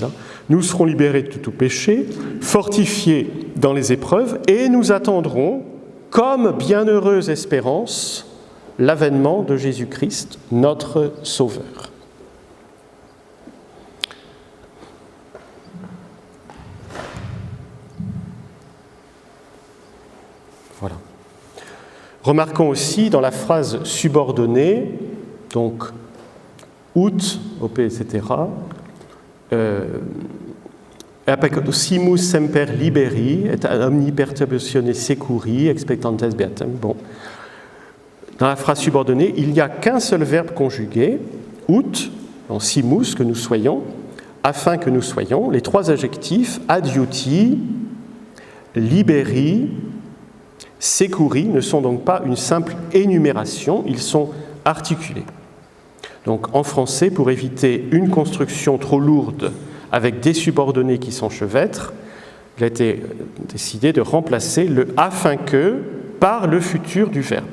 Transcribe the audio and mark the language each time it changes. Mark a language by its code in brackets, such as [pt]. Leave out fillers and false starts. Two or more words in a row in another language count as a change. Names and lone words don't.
[fr] Nous serons libérés de tout péché, fortifiés dans les épreuves, et nous attendrons, comme bienheureuse espérance, l'avènement de Jésus-Christ, notre Sauveur. Voilà. Remarquons aussi dans la phrase subordonnée, donc [la] ut, op, etc., simus semper liberi et omni perturbatione securi expectantes beatam. [fr] Bon. Dans la phrase subordonnée, il n'y a qu'un seul verbe conjugué, [la] ut, en simus, [fr] que nous soyons, afin que nous soyons, les trois adjectifs, [la] adiuti, liberi, securi, [fr] ne sont donc pas une simple énumération, ils sont articulés. Donc en français, pour éviter une construction trop lourde avec des subordonnés qui s'enchevêtrent, il a été décidé de remplacer le « afin que » par le futur du verbe.